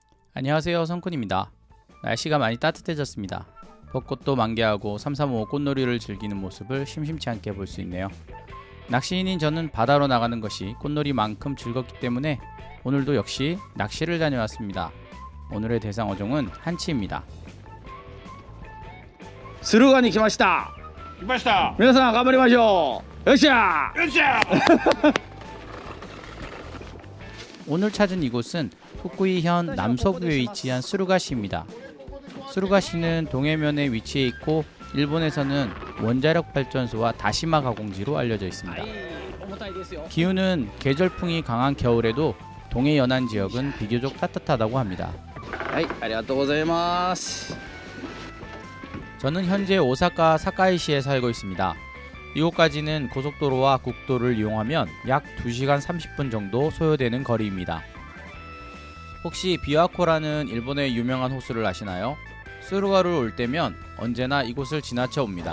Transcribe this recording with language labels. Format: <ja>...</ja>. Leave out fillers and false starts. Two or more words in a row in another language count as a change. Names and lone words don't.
<ko>안녕하세요, 성쿤입니다. 날씨가 많이 따뜻해졌습니다. 벚꽃도 만개하고 삼삼오오 꽃놀이를 즐기는 모습을 심심치 않게 볼 수 있네요. 낚시인인 저는 바다로 나가는 것이 꽃놀이만큼 즐겁기 때문에 오늘도 역시 낚시를 다녀왔습니다. 오늘의 대상 어종은 한치입니다.</ko> <ja>駿河に来ました。来ました。皆さん頑張りましょう。よっしゃよっしゃ。</ja> <ko>오늘 찾은 이곳은 후쿠이현 남서부에 위치한 스루가시입니다. 스루가시는 동해면에 위치해 있고 일본에서는 원자력 발전소와 다시마 가공지로 알려져 있습니다. 기후는 계절풍이 강한 겨울에도 동해 연안 지역은 비교적 따뜻하다고 합니다.</ko> <ja>はい、ありがとうございます。</ja> <ko>저는 현재 오사카 사카이시에 살고 있습니다. 이곳까지는 고속도로와 국도를 이용하면 약 2시간 30분 정도 소요되는 거리입니다. 혹시 비와코라는 일본의 유명한 호수를 아시나요? 스루가를 올 때면 언제나 이곳을 지나쳐 옵니다.</ko>